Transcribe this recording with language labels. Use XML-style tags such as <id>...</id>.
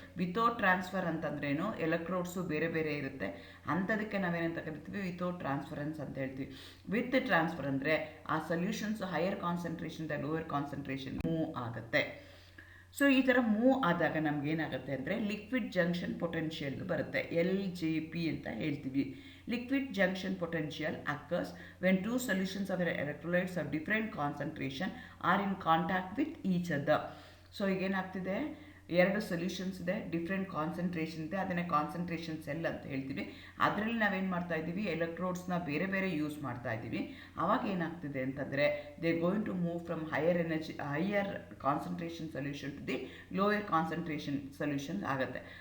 <kn>Without transfer ಅಂತಂದ್ರೇನು, ಎಲೆಕ್ಟ್ರೋಡ್ಸು ಬೇರೆ ಬೇರೆ ಇರುತ್ತೆ, ಅಂಥದಕ್ಕೆ ನಾವೇನಂತ ಕರಿತೀವಿ, ವಿತೌಟ್ ಟ್ರಾನ್ಸ್ಫರೆನ್ಸ್ ಅಂತ ಹೇಳ್ತೀವಿ. ವಿತ್ ಟ್ರಾನ್ಸ್ಫರ್ ಅಂದರೆ ಆ solutions higher ಕಾನ್ಸಂಟ್ರೇಷನ್ದ lower concentration move ಆಗುತ್ತೆ. ಸೊ ಈ ಥರ ಮೂವ್ ಆದಾಗ ನಮಗೇನಾಗುತ್ತೆ ಅಂದರೆ ಲಿಕ್ವಿಡ್ ಜಂಕ್ಷನ್ ಪೊಟೆನ್ಷಿಯಲ್ ಬರುತ್ತೆ, LJP ಅಂತ ಹೇಳ್ತೀವಿ.</kn> <en>Liquid junction potential occurs when two solutions of electrolytes of different concentration are in contact with each other.</en> <kn>So ಈಗೇನಾಗ್ತಿದೆ, ಎರಡು ಸೊಲ್ಯೂಷನ್ಸ್ ಇದೆ, ಡಿಫ್ರೆಂಟ್ ಕಾನ್ಸಂಟ್ರೇಷನ್ ಇದೆ, ಅದನ್ನೇ ಕಾನ್ಸಂಟ್ರೇಷನ್ ಸೆಲ್ ಅಂತ ಹೇಳ್ತೀವಿ. ಅದರಲ್ಲಿ ನಾವೇನು ಮಾಡ್ತಾ ಇದ್ದೀವಿ, ಎಲೆಕ್ಟ್ರೋಡ್ಸ್ನ ಬೇರೆ ಬೇರೆ ಯೂಸ್ ಮಾಡ್ತಾ ಇದ್ದೀವಿ. ಆವಾಗ ಏನಾಗ್ತಿದೆ ಅಂತಂದರೆ</kn> <en>They going to move from higher concentration solution to the lower concentration solution ಆಗುತ್ತೆ.</en>